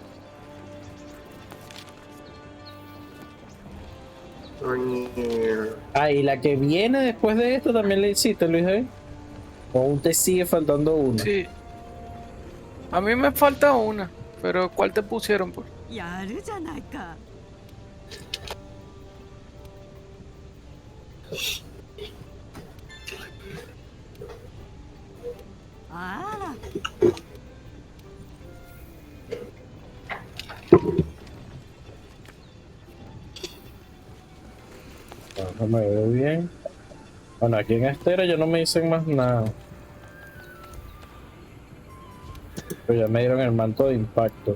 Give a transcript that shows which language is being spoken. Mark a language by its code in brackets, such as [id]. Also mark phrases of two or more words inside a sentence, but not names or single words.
[es] Coño. y la que viene después de esto también le hiciste, Luis, ¿eh? O aún te sigue faltando una. Sí. A mí me falta una, pero ¿cuál te pusieron, pues? [ja] やるじゃないか。あら、 [es] No me veo bien. Bueno, aquí en Estera ya no me dicen más nada. Pero ya me dieron el manto de impacto.